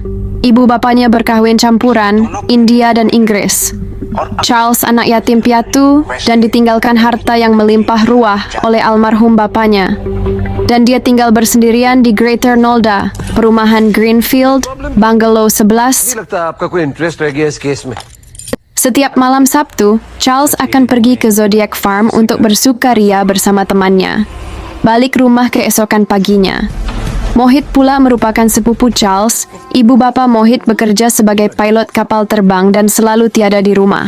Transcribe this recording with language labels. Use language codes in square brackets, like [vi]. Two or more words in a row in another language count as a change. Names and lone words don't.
[ms] Ibu bapanya berkahwin campuran, India dan Inggris. Charles anak yatim piatu dan ditinggalkan harta yang melimpah ruah oleh almarhum bapanya. Dan dia tinggal bersendirian di Greater Nolda, perumahan Greenfield, Bungalow 11. [hi] लगता है आपका कोई इंटरेस्ट रह गया इस केस में [ms] Setiap malam Sabtu, Charles akan pergi ke [en] Zodiac Farm [ms] untuk bersukaria bersama temannya. Balik rumah keesokan paginya. Mohit pula merupakan sepupu Charles. Ibu bapa Mohit bekerja sebagai pilot kapal terbang dan selalu tiada di rumah.